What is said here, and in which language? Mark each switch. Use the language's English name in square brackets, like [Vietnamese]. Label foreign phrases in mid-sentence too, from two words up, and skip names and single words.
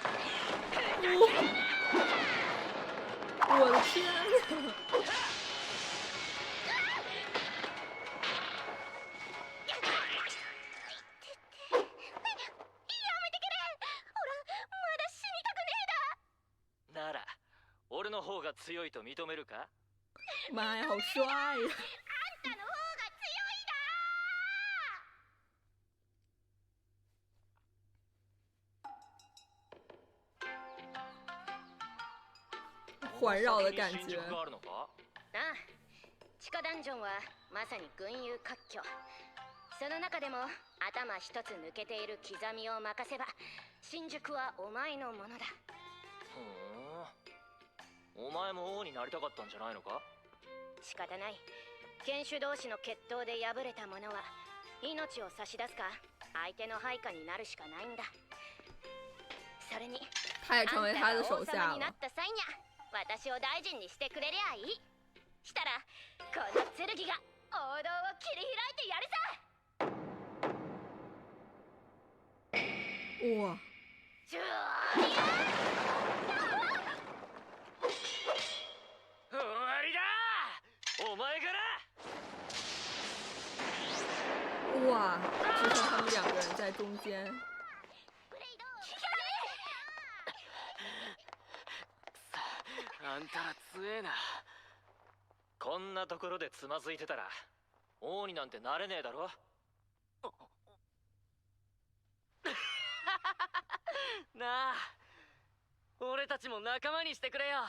[Chinese] 我的天啊！ [Japanese] なら俺の方が強いと認めるか？ [Chinese] 妈呀，好帅呀！ [Japanese] あんたの方が強いだ。 [Chinese] 环绕的感觉。 [Japanese] ああ、地下ダンジョンはまさに群雄割拠。その中でも頭一つ抜けている刻みを任せば新宿はお前のものだ。お前も王になりたかったんじゃないのか？仕方ない。剣士同士の決闘で敗れた者は命を差し出すか相手の配下になるしかないんだ。それに [Chinese] 他也成为他的手 [Japanese] あんた [Chinese] 下了。 [Japanese] が王様になった際にゃ私を大臣にしてくれりゃいい。したらこの剣が王道を切り開いてやるさ。 [Chinese] 哇，じゅーいや [Japanese] 終わりだ！お前から [Chinese] 哇，只剩他们两个人在中间。 [Japanese] ブレイドあんたら強えな。こんなところでつまずいてたら王になんてなれねえだろ。なあ、俺たちも仲間にしてくれよ。